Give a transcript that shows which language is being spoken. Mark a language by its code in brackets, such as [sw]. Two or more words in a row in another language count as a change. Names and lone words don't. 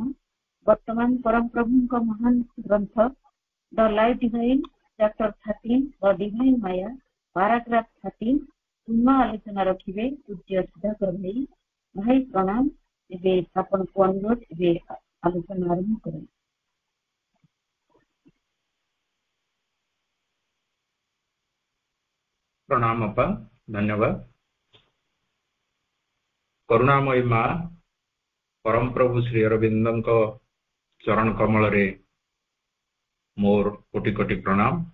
[or] ବର୍ତ୍ତମାନ ପରମ ପ୍ରଭୁଙ୍କ ମହାନ ଗ୍ରନ୍ଥ ଦ ଲାଇଫ୍ ଡିଭାଇନ୍ ଚାପ୍ଟର 13 ଦ ଡିଭାଇନ୍ ମାୟା ପାରାଗ୍ରାଫ 13 ପୂର୍ଣ୍ଣ ଆଲୋଚନା ରଖିବେ ପୂଜ୍ୟ ସୁଧାକର ଭାଇ। ଭାଇ ପ୍ରଣାମ। ଏବେ ଆପଣଙ୍କୁ ଅନୁରୋଧ, ଏବେ ଆଲୋଚନା ଆରମ୍ଭ କରନ୍ତୁ। ପ୍ରଣାମ ଅପା, ଧନ୍ୟବାଦ। କରୁଣାମୟୀ ମାଁ ପରମ ପ୍ରଭୁ ଶ୍ରୀ ଅରବିନ୍ଦ ଚରଣ କମଳ ରେ ମୋର କୋଟି କୋଟି ପ୍ରଣାମ।